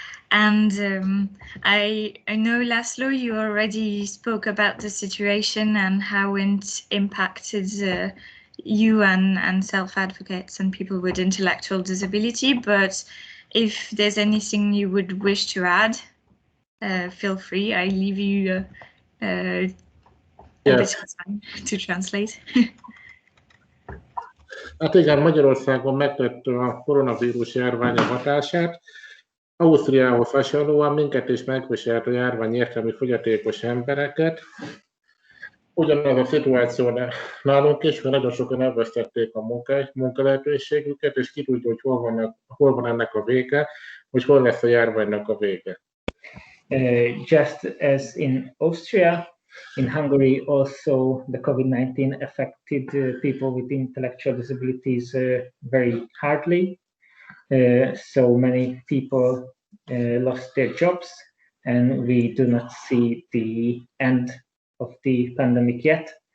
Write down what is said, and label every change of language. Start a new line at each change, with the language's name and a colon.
English: And I know, Laszlo, you already spoke about the situation and how it impacted you and self-advocates and people with intellectual disability. But if there's anything you would wish to add, feel free. I leave you a bit of time to translate.
Hungarian: Hát igen, Magyarországon megtette a koronavírus járvány a hatását. Ausztriához hasonlóan minket is megviselt a járvány értelmi fogyatékos embereket. Ugyanaz a szituáció nálunk is, mert nagyon sokan elvesztették a munkalehetőségüket, és ki tudja, hogy hol van ennek a vége, hogy hol lesz a járványnak a vége.
English: Just as in Austria, in Hungary also the COVID-19 affected people with intellectual disabilities very hardly. So many people lost their jobs, and we do not see the end of the pandemic yet.